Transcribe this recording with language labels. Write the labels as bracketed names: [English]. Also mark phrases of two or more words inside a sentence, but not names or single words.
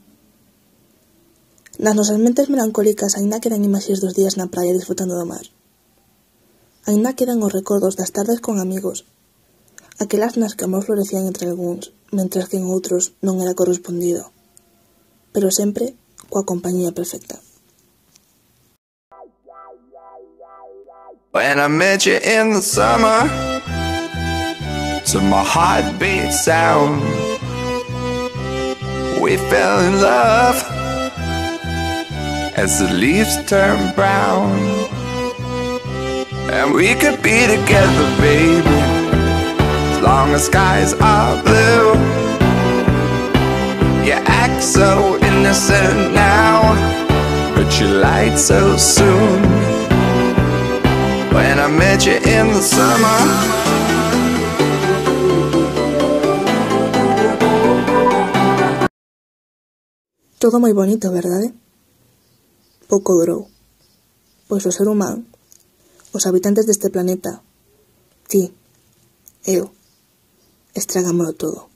[Galician] Nas nosas mentes melancólicas aínda quedan imaxes dos días na praia disfrutando do mar. Aínda quedan os recordos das tardes con amigos, aquelas nas que o amor florecían entre algúns, mentras que en outros non era correspondido, pero sempre coa compañía perfecta. [English] When I met you in the summer, to my heartbeat sound, we fell in love as the leaves turn brown. And we could be together, baby, as long as skies are blue. You act so innocent now, but you lied so soon. When I met you in the summer, [Galician] todo moi bonito, verdade? Pouco durou, pois o ser humano, os habitantes deste planeta, ti, eu, estragámolo todo.